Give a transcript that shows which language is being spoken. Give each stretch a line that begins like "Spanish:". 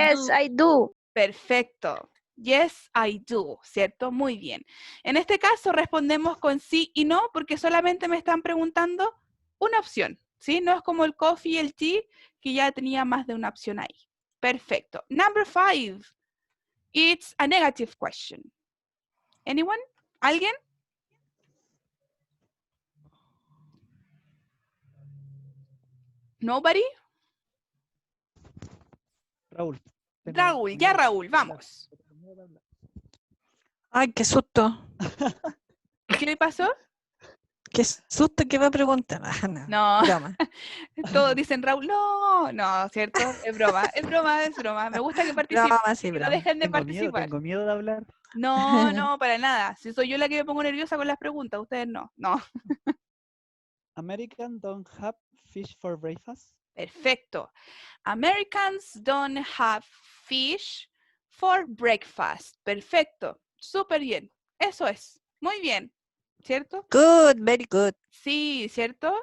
English: I do.
Spanish: Perfecto.
English: Yes, I do,
Spanish: ¿cierto? Muy bien. En este caso respondemos con sí y no porque solamente me están preguntando una opción, ¿sí? No es como el coffee y el tea que ya tenía más de una opción ahí. Perfecto.
English: Number 5. It's a negative question. Anyone?
Spanish: ¿Alguien?
English: Nobody?
Spanish: Raúl. Raúl, vamos. Ay, qué susto. ¿Qué le pasó? Qué susto que va a preguntar. No. Broma. Todos dicen Raúl, no, ¿cierto? Es broma. Me gusta que participen. Broma, sí, que no broma. dejen de participar. Tengo miedo de hablar. No, para nada. Si soy yo la que me pongo nerviosa con las preguntas, ustedes no.
English: Americans don't have fish for breakfast.
Spanish: Perfecto.
English: Americans don't have fish for breakfast.
Spanish: Perfecto. Súper bien. Eso es. Muy bien. ¿Cierto?
English: Good, very good.
Spanish: Sí, ¿cierto?